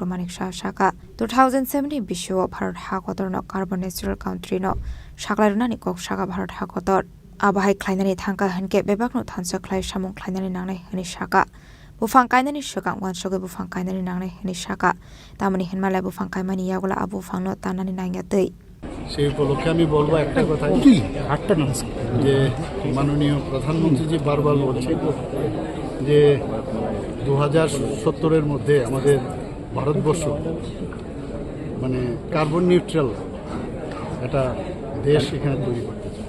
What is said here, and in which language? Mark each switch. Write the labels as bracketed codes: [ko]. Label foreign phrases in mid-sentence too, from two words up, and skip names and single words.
[trp] Manik Shah Shaka 2017 Bisho Bharat Hakotor no [en] Carbon Natural Country [trp] no Shaklarunani Kok Shaka Bharat Hakotor Abahai Klainani Thanka Henke Bebakno Thansa Klai Shamung Klainani Nangne Hani Shaka Bufang Kainani Shukang Wan Shoga Bufang Kainani Nangne Hani Shaka Tamani Hinmala Bufang Kaimani Yagula Abu Fangno Tanani Nangate [bn] সেই উপলক্ষে আমি বলবো একটা কথা যে মাননীয় প্রধানমন্ত্রী জি বারবার বলছেন যে 2070-এর মধ্যে আমাদের ভারতবর্ষ মানে [en] carbon neutral [bn] একটা দেশ এখানে তৈরি করতে চায়।